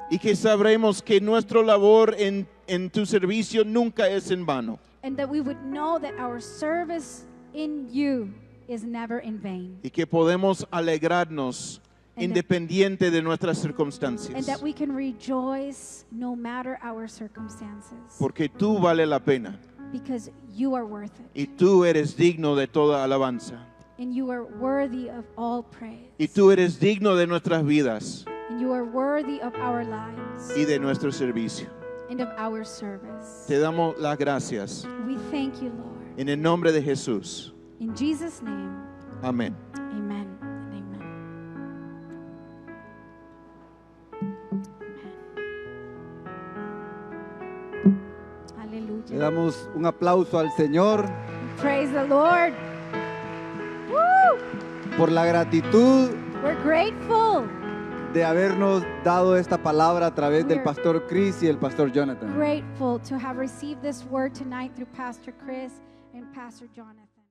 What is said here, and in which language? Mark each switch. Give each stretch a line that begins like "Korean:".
Spanish: y que sabremos que nuestra labor en tu servicio nunca es en vano.
English: And that we would know that our service in you is never in vain.
Spanish: Y que podemos alegrarnos
English: And that-
Spanish: independiente de nuestras
English: And
Spanish: circunstancias.
English: that we can rejoice no matter our circumstances.
Spanish: Porque tú vale la pena
English: Because you are worth it.
Spanish: y tú eres digno de toda alabanza.
English: And you are worthy of all praise.
Spanish: Y tú eres digno de nuestras vidas
English: And you are worthy of our lives
Spanish: y de nuestro servicio.
English: and of our service.
Spanish: Te damos las gracias
English: We thank you, Lord.
Spanish: en el nombre de Jesús.
English: In Jesus' name,
Spanish: Amén.
English: amen and amen.
Spanish: Le
English: Hallelujah.
Spanish: damos un aplauso al Señor
English: Praise the Lord. Woo!
Spanish: por la gratitud
English: We're grateful.
Spanish: de habernos dado esta palabra a través del
English: We're-
Spanish: pastor Chris y el pastor Jonathan.
English: Grateful to have received this word tonight through Pastor Chris and Pastor Jonathan.